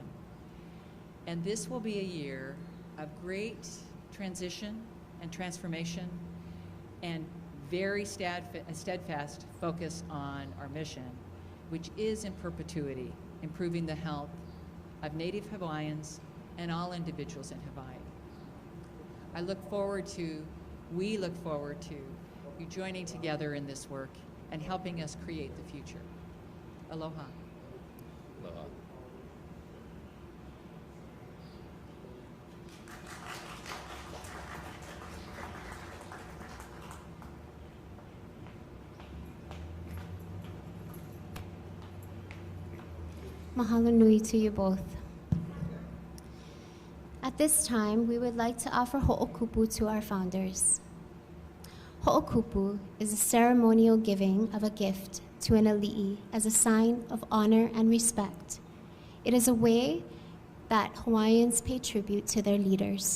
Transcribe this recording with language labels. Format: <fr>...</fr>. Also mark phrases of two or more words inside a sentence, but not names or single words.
<en>And this will be a year of great transition and transformation and very steadfast focus on our mission, which is in perpetuity, improving the health of Native Hawaiians and all individuals in Hawaii. We look forward to you joining together in this work and helping us create the future. Aloha. Aloha.</en> <haw>Mahalo nui</haw> <en>to you both. At this time, we would like to offer ho'okupu to our founders. Ho'okupu is a ceremonial giving of a gift to an ali'i as a sign of honor and respect. It is a way that Hawaiians pay tribute to their leaders.</en>